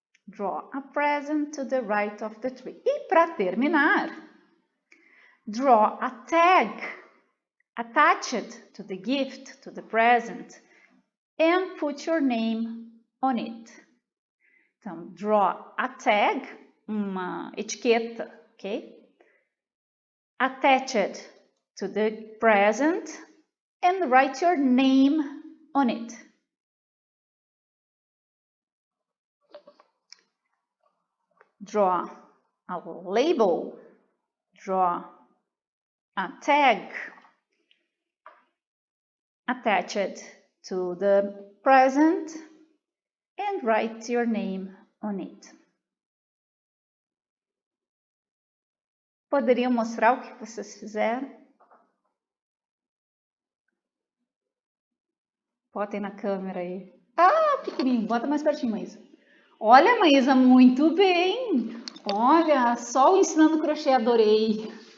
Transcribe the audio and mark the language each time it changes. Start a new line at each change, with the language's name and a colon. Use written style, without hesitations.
English: Draw a present to the right of the tree.
Portuguese: E para terminar,
English: draw a tag, attach it to the gift, to the present, and put your name on it.
Portuguese: Então,
English: draw a tag,
Portuguese: uma etiqueta, ok?
English: Attach it to the present and write your name on it. Draw a label, draw a tag, attach it to the present and write your name on it.
Portuguese: Poderiam mostrar o que vocês fizeram? Botem na câmera aí. Ah, pequenininho, bota mais pertinho, Maísa. Olha, Maísa, muito bem. Olha, só o ensinando crochê, adorei.